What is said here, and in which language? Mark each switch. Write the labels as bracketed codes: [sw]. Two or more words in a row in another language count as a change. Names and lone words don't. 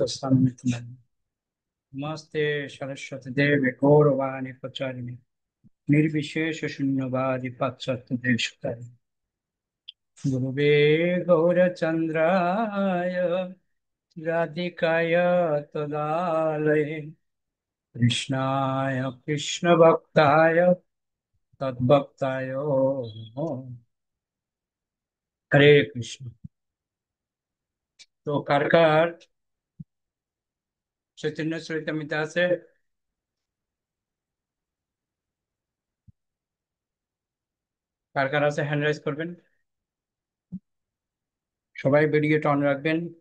[sa] स्वामी नमस्ते सरस्वती देवी गौरवाणी प्रचारिणे निर्विशेष शून्यवादी पाश्चात्य देशताय गुरुवे गौरचंद्राय राधिकाय तदालये कृष्णाय कृष्ण भक्ताय तद्भक्ताय नमो हरे कृष्ण। [bn] তো কার কার চৈতন্য চরিতামৃত আছে? কার কার আছে [en] hand raise [bn] করবেন। সবাই ভিডিওটা অন রাখবেন।